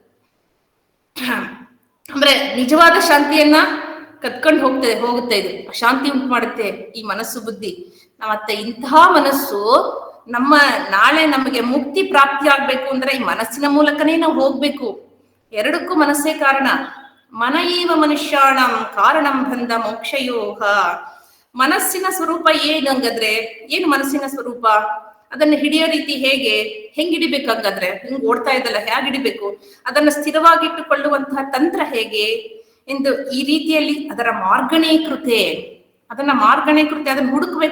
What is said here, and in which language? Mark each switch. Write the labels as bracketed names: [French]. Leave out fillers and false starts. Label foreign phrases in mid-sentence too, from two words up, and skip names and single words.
[Kannada] ಅಂದ್ರೆ ನಿಜವಾದ ಶಾಂತಿಯನ್ನ ಕತ್ಕೊಂಡು ಹೋಗುತ್ತೆ ಇದು. ಶಾಂತಿ ಉಂಟು ಮಾಡುತ್ತೆ ಈ ಮನಸ್ಸು ಬುದ್ಧಿ. ಮತ್ತೆ ಇಂತಹ ಮನಸ್ಸು ನಾಳೆ ನಮಗೆ ಮುಕ್ತಿ ಪ್ರಾಪ್ತಿ ಆಗ್ಬೇಕು ಅಂದ್ರೆ ಈ ಮನಸ್ಸಿನ ಮೂಲಕನೇ ನಾವು ಹೋಗ್ಬೇಕು. ಎರಡಕ್ಕೂ ಮನಸ್ಸೇ ಕಾರಣ. [Sanskrit] ಮನಯೇವ ಮನುಷ್ಯಾಣಂ ಕಾರಣಂ ಬಂಧ ಮೋಕ್ಷಯೋಹ. [Kannada] ಮನಸ್ಸಿನ ಸ್ವರೂಪ ಏನಂಗಾದ್ರೆ ಏನು ಮನಸ್ಸಿನ ಸ್ವರೂಪ? ಅದನ್ನ ಹಿಡಿಯೋ ರೀತಿ ಹೆಂಗ್ ಹಿಡಿಬೇಕು? ಹಂಗಾದ್ರೆ ಹಿಂಗ್ ಓಡ್ತಾ ಇದ್ದಲ್ಲ, ಹೇಗೆ ಹಿಡಿಬೇಕು? ಅದನ್ನ ಸ್ಥಿರವಾಗಿಟ್ಟುಕೊಳ್ಳುವಂತಹ ತಂತ್ರ ಹೇಗೆ ಎಂದು ಈ ರೀತಿಯಲ್ಲಿ ಅದರ ಮಾರ್ಗಣೀಕೃತೆ, ಅದನ್ನ ಹುಡುಕ್ಬೇಕು.